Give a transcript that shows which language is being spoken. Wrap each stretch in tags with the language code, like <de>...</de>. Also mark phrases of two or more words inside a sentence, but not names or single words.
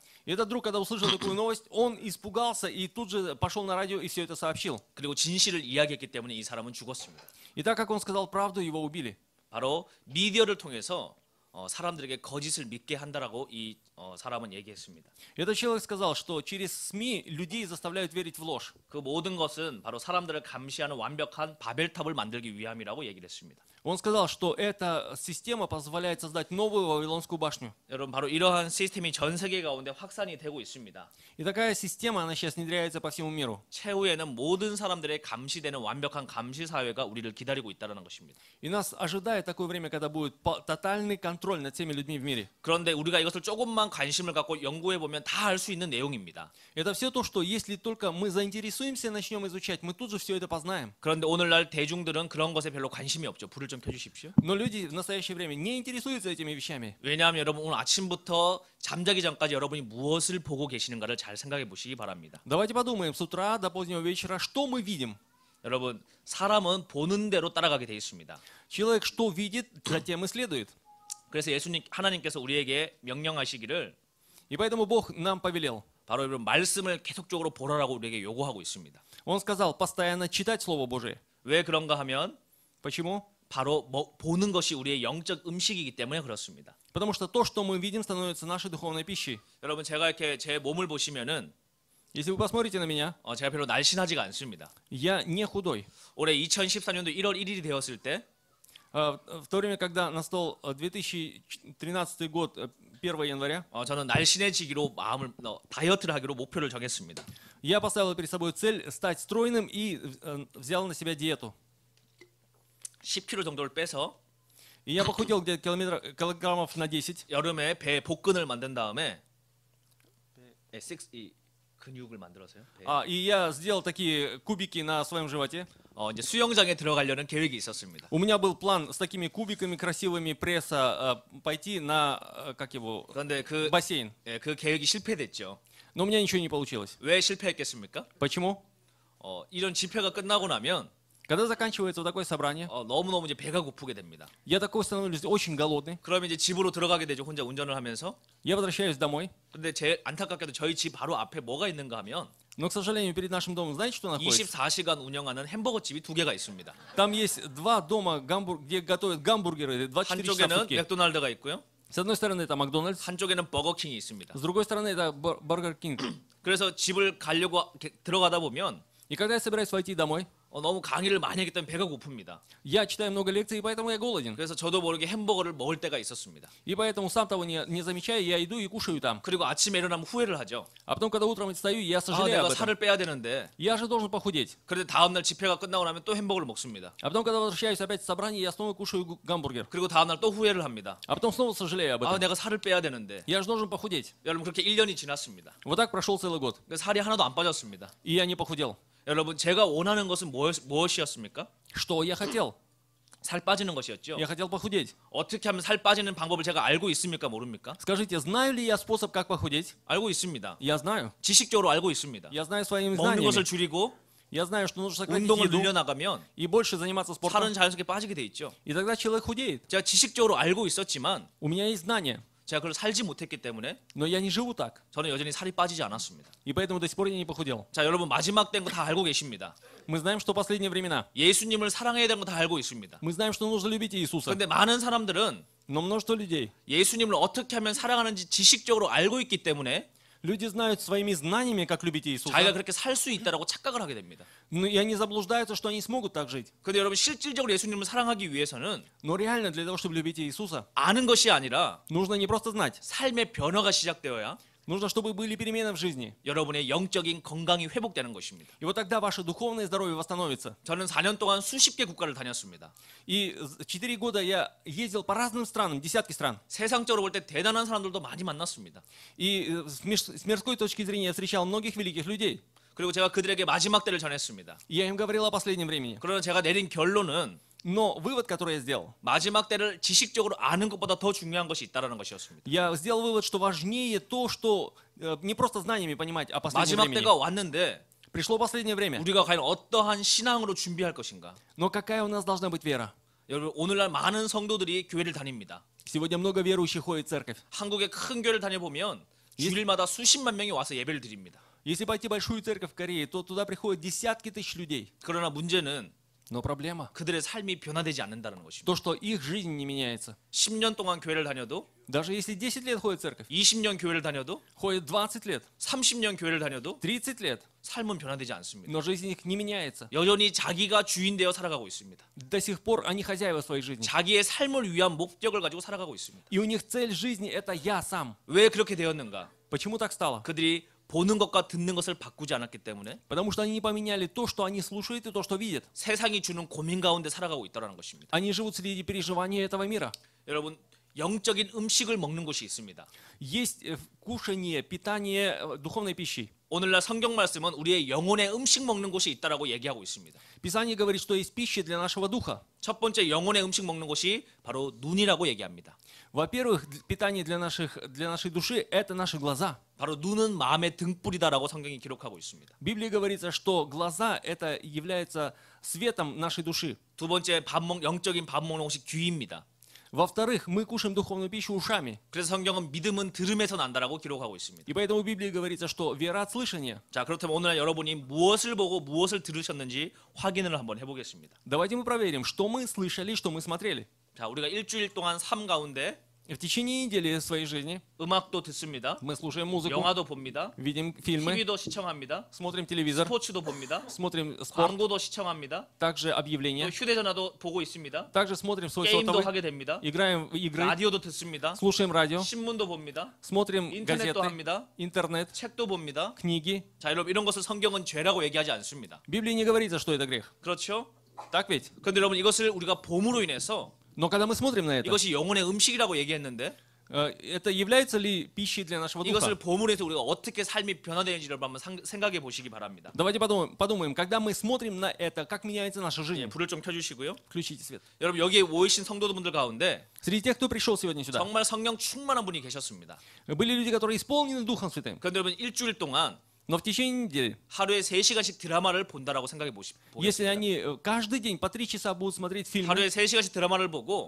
<ru>И этот друг, когда услышал такую новость, он испугался и тут же пошел на радио и все это сообщил.</ru> <ko>그리고 진실을 이야기했기 때문에 이 사람은 죽었습니다.</ko> <ru>И так как он сказал правду, его убили.</ru> <ko>바로 미디어를 통해서 사람들에게 거짓을 믿게 한다라고 이 사람은 얘기했습니다.</ko> <ru>Этот человек сказал, что через СМИ людей заставляют верить в ложь.</ru> <ko>그 모든 것은 바로 사람들을 감시하는 완벽한 바벨탑을 만들기 위함이라고 얘기를 했습니다.</ko> <ru>Он сказал, что эта система позволяет создать новую Вавилонскую башню.</ru> <ko>여러분 바로 이러한 시스템이 전 세계 가운데 확산이 되고 있습니다.</ko> <ru>И такая система, она сейчас внедряется по всему миру.</ru> <ko>최후에는 모든 사람들의 감시되는 완벽한 감시 사회가 우리를 기다리고 있다는 것입니다.</ko> <ru>И нас ожидает такое время, когда будет тотальный контроль над всеми людьми в мире.</ru> <ko>그런데 우리가 이것을 조금만 관심을 갖고 연구해 보면 다 알 수 있는 내용입니다.</ko> <ru>Это все то, что если только мы заинтересуемся, начнем изучать, мы тут же все это познаем.</ru> <ko>그런데 오늘날 대중들은 그런 것에 별로 관심이 없죠. 불을 좀 켜주십시오.</ko> <ru>Но люди в настоящее время не интересуются этими вещами.</ru> <ko>왜냐하면 여러분 오늘 아침부터 잠자기 전까지 여러분이 무엇을 보고 계시는가를 잘 생각해 보시기 바랍니다.</ko> <ru>Давайте подумаем с утра до позднего вечера, что мы видим.</ru> <ko>여러분 사람은 보는 대로 따라가게 돼 있습니다.</ko> <ru>Человек что видит, затем и следует.</ru> <ko>그래서 예수님 하나님께서 우리에게 명령하시기를</ko> <ru>И поэтому Бог нам повелел.</ru> <ko>바로 여러분 말씀을 계속적으로 보라라고 우리에게 요구하고 있습니다.</ko> <ru>Он сказал постоянно читать Слово Божие.</ru> <ko>왜 그런가 하면</ko> <ru>Почему?</ru> <ko>바로 보는 것이 우리의 영적 음식이기 때문에 그렇습니다.</ko> <ru>Потому что то, что мы видим, становится нашей духовной пищей.</ru> <ko>여러분 제가 이렇게 제 몸을 보시면은</ko> <ru>Если вы посмотрите на меня,</ru> <ko>제가 별로 날씬하지가 않습니다.</ko> <ru>я не худой.</ru> <ko>올해 2014년도 1월 1일이 되었을 때</ko> <ru>В то время, когда настал 2013 год, 1 января,</ru> <ko>저는 날씬해지기로 다이어트를 하기로 목표를 정했습니다.</ko> <ru>я поставил перед собой цель стать стройным и взял на себя диету.</ru> <ko>10kg 정도를 빼서</ko> <ru>И я похудел где-то килограммов на 10.</ru> <ko>여름에 배 복근을 만든 다음에 이 근육을 만들어서요.</ko> <ru>И я сделал такие кубики на своем животе.</ru> <ko>이제 수영장에 들어가려는 계획이 있었습니다.</ko> <ru>У меня был план с такими кубиками красивыми пресса пойти на, как его,</ru> <ko>그런데</ko> <ru>бассейн.</ru> <ko>그 계획이 실패됐죠.</ko> <ru>Но у меня ничего не получилось.</ru> <ko>왜 실패했겠습니까?</ko> <ru>Почему?</ru> <ko>이런 집회가 끝나고 나면</ko> <ru>Когда заканчивается вот такое собрание,</ru> <ko>너무너무 이제 배가 고프게 됩니다.</ko> <ru>я такой становлюсь очень голодный.</ru> <ko>그러면 이제 집으로 들어가게 되죠. 혼자 운전을 하면서.</ko> <ru>Я возвращаюсь домой.</ru> <ko>근데 안타깝게도 저희 집 바로 앞에 뭐가 있는가 하면</ko> <ru>Но, к сожалению, перед нашим домом, знаете, что находится?</ru> <ko>24시간 운영하는 햄버거 집이 2개가 있습니다.</ko> <ru>Там есть два дома, где готовят гамбургеры 24 часа в</ru> <ko>한쪽에는</ko> <ru>сутки.</ru> <ko>맥도날드가 있고요.</ko> <ru>С одной стороны это Макдональдс,</ru> <ko>한쪽에는 버거킹이 있습니다.</ko> <ru>с другой стороны это Бургер Кинг.</ru> <ko>그래서 집을 가려고 들어가다 보면</ko> <ru>И когда я собираюсь войти домой,</ru> <ko>너무 강의를 많이 했기 때문에 배가 고픕니다.</ko> <ru>я читаю много лекций, и поэтому я голоден.</ru> <ko>그래서 저도 모르게 햄버거를 먹을 때가 있었습니다.</ko> <ru>И поэтому, сам того не замечая, я иду и кушаю там.</ru> <ko>그리고 아침에 일어나면 후회를 하죠.</ko> <ru>А потом, когда утром встаю, я сожалею</ru> <ko>내가</ko> <ru>об этом.</ru> <ko>살을 빼야 되는데.</ko> <ru>Я же должен похудеть.</ru> <ko>그런데 다음날 집회가 끝나고 나면 또 햄버거를 먹습니다.</ko> <ru>А потом, когда возвращаюсь опять в собрание, я снова кушаю гамбургер.</ru> <ko>그리고 다음날 또 후회를 합니다.</ko> <ru>А потом снова сожалею об этом.</ru> <ko>내가 살을 빼야 되는데.</ko> <ru>Я же должен похудеть.</ru> <ko>여러분 그렇게 1년이 지났습니다.</ko> <ru>Вот так прошел целый год.</ru> <ko>살이 하나도 안 빠졌습니다.</ko> <ru>И я не похудел.</ru> <ko>여러분 제가 원하는 것은 무엇이었습니까?</ko> <ru>Что я хотел?</ru> <ko>살 빠지는 것이었죠.</ko> <ru>Я хотел похудеть.</ru> <ko>어떻게 하면 살 빠지는 방법을 제가 알고 있습니까? 모릅니까?</ko> <ru>Скажите, знаю ли я способ, как похудеть?</ru> <ko>알고 있습니다.</ko> <ru>Я знаю.</ru> <ko>지식적으로 알고 있습니다.</ko> <ru>Я знаю своими</ru> <ko>먹는 것을</ko> <ru>знаниями.</ru> <ko>줄이고</ko> <ru>Я знаю, что нужно сократить</ru> <ko>운동을</ko> <ru>еду</ru> <ko>늘려나가면</ko> <ru>и больше заниматься спортом.</ru> <ko>살은 자연스럽게 빠지게 돼 있죠.</ko> <ru>И тогда человек худеет.</ru> <ko>제가 지식적으로 알고 있었지만</ko> <ru>У меня есть знания,</ru> <ko>제가 그걸 살지 못했기 때문에</ko> <ru>но я не живу так.</ru> <ko>저는 여전히 살이 빠지지 않았습니다.</ko> <ru>И поэтому до сих пор я не похудел.</ru> <ko>자, 여러분 마지막 된 거 다 알고 계십니다.</ko> <ru>Мы знаем, что последние времена.</ru> <ko>예수님을 사랑해야 되는 거 다 알고 있습니다.</ko> <ru>Мы знаем, что нужно любить Иисуса.</ru> <ko>그런데 많은 사람들은</ko> <ru>Но множество людей.</ru> <ko>예수님을 어떻게 하면 사랑하는지 지식적으로 알고 있기 때문에</ko> <ru>Люди знают своими знаниями, как любить Иисуса.</ru> <ko>자기가 그렇게 살 수 있다라고 착각을 하게 됩니다.</ko> <ru>И они заблуждаются, что они смогут так жить.</ru> <ko>그런데 여러분 실질적으로 예수님을 사랑하기 위해서는</ko> <ru>Но реально для того, чтобы любить Иисуса,</ru> <ko>아는 것이 아니라</ko> <ru>нужно не просто знать.</ru> <ko>삶의 변화가 시작되어야</ko> <ru>Нужно, чтобы были перемены в жизни.</ru> <ko>여러분의 영적인 건강이 회복되는 것입니다.</ko> <ru>И вот тогда ваше духовное здоровье восстановится.</ru> <ko>저는 4년 동안 수십 개 국가를 다녔습니다.</ko> <ru>И 4 года я ездил по разным странам, десятки стран.</ru> <ko>세상적으로 볼 때 대단한 사람들도 많이 만났습니다.</ko> <ru>И с мирской точки зрения я встречал многих великих людей.</ru> <ko>그리고 제가 그들에게 마지막 때를 전했습니다.</ko> <ru>Я им говорил о последнем времени.</ru> <ko>그러나 제가 내린 결론은</ko> <ru>Но вывод, который я сделал,</ru> <ko>마지막 때를 지식적으로 아는 것보다 더 중요한 것이 있다는 것이었습니다.</ko> <ru>я сделал вывод, что важнее то, что не просто знаниями понимать о последнем</ru> <ko>마지막</ko> <ru>времени.</ru> <ko>때가 왔는데</ko> <ru>Пришло последнее время.</ru> <ko>우리가 과연 어떠한 신앙으로 준비할 것인가?</ko> <ru>Но какая у нас должна быть вера?</ru> <ko>여러분 오늘날 많은 성도들이 교회를 다닙니다.</ko> <ru>Сегодня много верующих ходит в церковь.</ru> <ko>한국의 큰 교회를 다녀보면 주일마다 수십만 명이 와서 예배를 드립니다.</ko> <ru>Если пойти в большую церковь в Корее, то туда приходят десятки тысяч людей.</ru> <ko>그러나 문제는</ko> <ru>Но проблема</ru> <ko>그들의 삶이 변화되지 않는다는 것입니다.</ko> <ru>то, что их жизнь не меняется.</ru> <ko>10년 동안 교회를 다녀도</ko> <ru>Даже если 10 лет ходит в церковь,</ru> <ko>20년 교회를 다녀도</ko> <ru>ходит 20 лет,</ru> <ko>30년 교회를 다녀도</ko> <ru>30 лет,</ru> <ko>삶은 변화되지 않습니다.</ko> <ru>но жизнь их не меняется.</ru> <ko>여전히 자기가 주인 되어 살아가고 있습니다.</ko> <ru>До сих пор они хозяева своей жизни.</ru> <ko>자기의 삶을 위한 목적을 가지고 살아가고 있습니다.</ko> <ru>И у них цель жизни это я сам.</ru> <ko>왜 그렇게 되었는가?</ko> <ru>Почему так стало?</ru> <ko>그들이 보는 것과 듣는 것을 바꾸지 않았기 때문에</ko> <ru>Потому что они не поменяли то, что они слушают, и то, что видят.</ru> <ko>세상이 주는 고민 가운데 살아가고 있다는 것입니다.</ko> <ru>Они живут среди переживаний этого мира.</ru> <ko>여러분 영적인 음식을 먹는 곳이 있습니다.</ko> <ru>Есть кушание, питание духовной пищей.</ru> <ko>오늘날 성경 말씀은 우리의 영혼의 음식 먹는 곳이 있다라고 얘기하고 있습니다.</ko> <ru>Писание говорит, что есть пища для нашего духа.</ru> <ko>첫 번째 영혼의 음식 먹는 곳이 바로 눈이라고 얘기합니다.</ko> <ru>Во-первых, питание для нашей души – это наши глаза.</ru> <ko>바로 눈은 마음의 등불이다라고 성경이 기록하고 있습니다.</ko> <ru>В Библии говорится, что глаза – это является светом нашей души.</ru> <ko>두 번째 영적인 밥 먹는 곳이 귀입니다.</ko> <ru>Во-вторых, мы кушаем духовную пищу ушами.</ru> <ko>그래서 성경은 믿음은 들음에서 난다라고 기록하고 있습니다.</ko> <ru>И поэтому в Библии говорится, что вера от слышания.</ru> <ko>자, 그렇다면 오늘 여러분이 무엇을 보고 무엇을 들으셨는지 확인을 한번 해보겠습니다.</ko> <ru>Давайте мы проверим, что мы слышали, что мы смотрели.</ru> <ko>자, 우리가 일주일 동안 삶 가운데</ko> <ru>В течение недели своей жизни</ru> <ko>음악도 듣습니다.</ko> <ru>мы слушаем музыку,</ru> <ko>영화도 봅니다.</ko> <ru>видим фильмы,</ru> <ko>TV도 시청합니다.</ko> <ru>смотрим телевизор,</ru> <ko>스포츠도 봅니다.</ko> <ru>смотрим спорт,</ru> <ko>광고도 시청합니다.</ko> <ru>также</ru> <ko>또</ko> <ru>объявления,</ru> <ko>휴대전화도 보고 있습니다.</ko> <ru>также смотрим свой</ru> <ko>게임도</ko> <ru>сотовый,</ru> <ko>하게 됩니다.</ko> <ru>играем в игры,</ru> <ko>라디오도 듣습니다.</ko> <ru>слушаем радио,</ru> <ko>신문도 봅니다.</ko> <ru>смотрим</ru> <ko>인터넷도</ko> <ru>газеты,</ru> <ko>합니다.</ko> <ru>интернет,</ru> <ko>책도 봅니다.</ko> <ru>книги.</ru> <ko>자, 여러분 이런 것을 성경은 죄라고 얘기하지 않습니다.</ko> <ru>В Библии не говорится, что это грех.</ru> <ko>그렇죠?</ko> <ru>Так ведь?</ru> <ko>그런데 여러분 이것을 우리가 봄으로 인해서</ko> <ru>Но когда мы смотрим на это,</ru> <ko>이것이 영혼의 음식이라고 얘기했는데</ko> <ru>это является ли пищей для нашего</ru> <ko>이것을</ko> <ru>духа?</ru> <ko>봄으로 해서 우리가 어떻게 삶이 변화되는지를 한번 생각해 보시기 바랍니다.</ko> <ru>Давайте подумаем, когда мы смотрим на это, как меняется наша</ru> <ko>예,</ko> <ru>жизнь.</ru> <ko>불을 좀 켜주시고요.</ko> <ru>Включите свет.</ru> <ko>여러분 여기에 모이신 성도분들 가운데</ko> <ru>Среди тех, кто пришел сегодня сюда,</ru> <ko>정말 성령 충만한 분이 계셨습니다.</ko> <ru>были люди, которые исполнены Духом Святым.</ru> <ko>그런데 여러분 일주일 동안</ko> <ru>Но в течение недели,</ru> <ko>하루에 3시간씩 드라마를 본다라고 생각해</ko> <ru>если</ru> <ko>보겠습니다.</ko> <ru>они каждый день по 3 часа будут смотреть фильмы,</ru> <ko>하루에 3시간씩 드라마를 보고</ko>